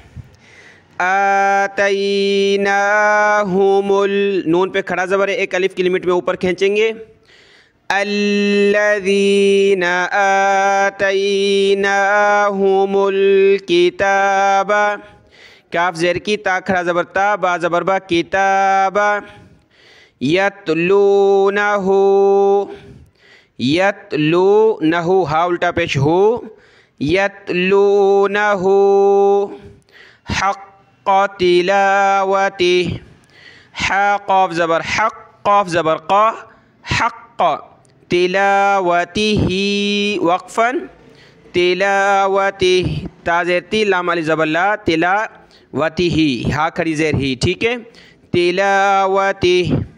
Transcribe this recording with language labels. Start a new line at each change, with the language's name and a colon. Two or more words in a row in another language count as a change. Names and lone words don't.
Urdu: آتیناہم نون پہ کھڑا زبر ہے، ایک الف کی لمٹ میں اوپر کھینچیں گے۔
Arabic: الذین آتیناہم الکتاب،
Urdu: کاف زیر کی، تا کھڑا زبر تا، با زبر با، کتاب،
Arabic: یتلونہ،
Urdu: یتلونہ، ہا الٹا پیش ہو،
Arabic: یتلونہ حق تلاوتہ،
Urdu: حا قاف زبر حق، قاف زبر قا، حق تلاوتہ، وقفا تلاوتہ، تا زیر تی، لام علی زبر لا، تلاوتہ، ہا کھڑی زیر ہی، ٹھیک ہے، تلاوتہ۔